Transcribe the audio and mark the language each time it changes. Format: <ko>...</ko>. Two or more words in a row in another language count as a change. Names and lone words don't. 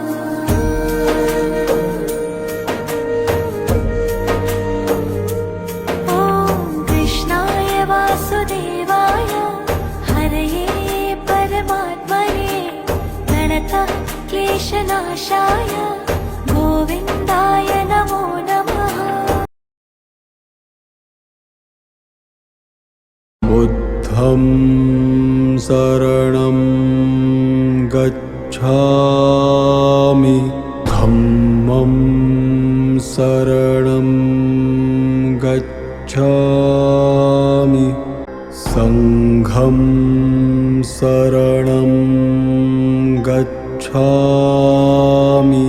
<sa>ओं कृष्णाय वासुदेवाय हरये परमात्मने प्रणत क्लेशनाशाय गोविन्दाय नमो नमः.</sa> <pi>बुद्धं शरणं गच्छामि, धम्मं शरणं गच्छामि, संघं शरणं गच्छामि.</pi>